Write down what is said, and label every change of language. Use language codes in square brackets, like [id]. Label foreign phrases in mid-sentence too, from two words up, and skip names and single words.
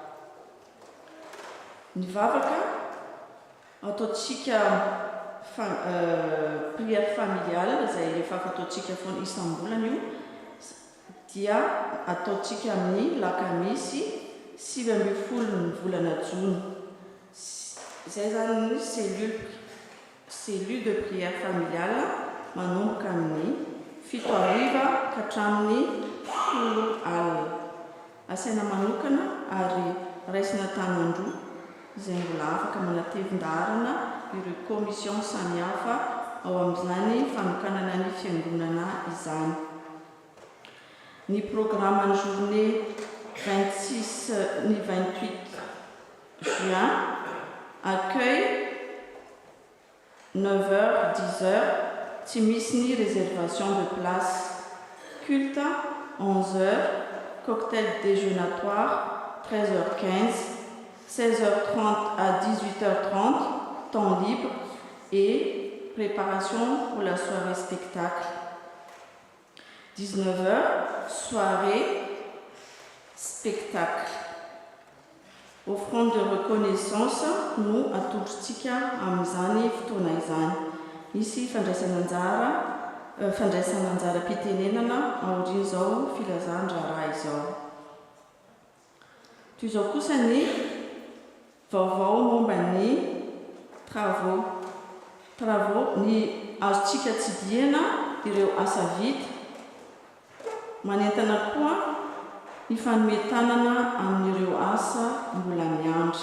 [mg] Ny vavaka ataontsika [fr] prière familiale [mg] izay efa fataontsika foana isambolana io dia ataontsika amin'ny lakamisy 7 ny volana Jona. Izay zany ny [fr] cellule de prière familiale [mg] manomboka amin'ny 7 ka hatramin'ny 10 alina. Asaina manokana ary raisina tanandroa izay mbola afaka manatevin-darana ireo commission samihafa ao amin'izany fanokanana ny fiangonana izany. Ny programme ny journée 26 ni 28 juin, accueil 9h, 10h, tsy misy ny [fr] réservation de place. Culte 11h, cocktail déjeunatoire 13h15, 16h30 à 18h30, temps libre et préparation pour la soirée spectacle. 19h, soirée spectacle. Offrande de reconnaissance [mg] no atolotritsika amin'izany fotoana izany. Misy fandraisana anjara-pitenenana aoriana izao filazan-draharaha izao. Toy izao kosa ny vaovao momba ny travaux ny azontsika tsidihana ireo asa vita, manentana koa ny fanometanana amin'ireo asa mbola miandry.